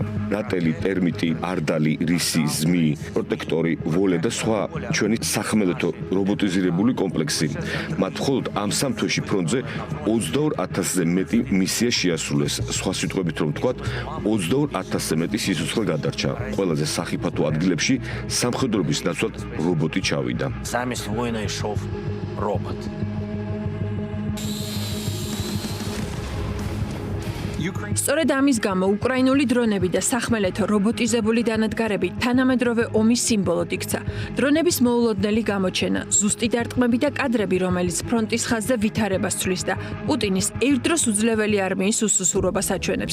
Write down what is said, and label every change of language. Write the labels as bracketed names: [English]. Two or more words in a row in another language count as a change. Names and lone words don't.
[Georgian] ნატელი, ტერმიტი, არდალი, რისი, ზმი, პროტექტორი, ვოლე და სხვა ჩვენი სახმელეთო რობოტიზირებული კომპლექსი. მათ მხოლოდ ამ სამ თვეში ფრონტზე 22,000-ზე მეტი მისია შეასრულეს. სხვა სიტყვებით რომ ვთქვათ, 22,000-ზე მეტი სიცოცხლე გადარჩა. ყველაზე სახიფათო ადგილებში სამხედროების ნაცვლად რობოტი ჩავიდა. [Ukrainian] замість воїна йшов робот. [Georgian] სწორედ ამის გამო უკრაინული დრონები და სახმელეთო რობოტიზებული დანადგარები თანამედროვე ომის სიმბოლოდ იქცა. დრონების მოულოდნელი გამოჩენა, ზუსტი დარტყმები და კადრები, რომელიც ფრონტის ხაზზე ვითარებას ცვლის და პუტინის ერთდროს უძლეველი არმიის უსუსურობას აჩვენებს.